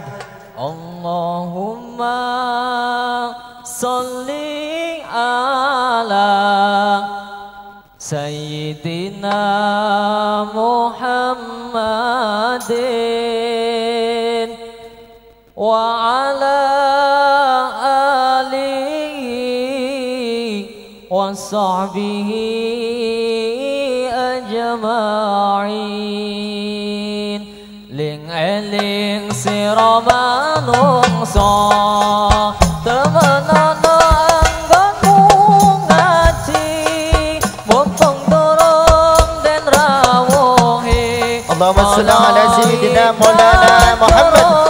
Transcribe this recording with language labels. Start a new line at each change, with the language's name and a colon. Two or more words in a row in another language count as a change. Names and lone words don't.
Arabic: اللهم صل على سيدنا محمد وعلى آله وصحبه أجمعين.
Javanese: Ling eling sira manungsa temenana anggonmu ngaji, mumpung durung den rawuhi.
Arabic: اللهم صل على سيدنا مولانا محمد.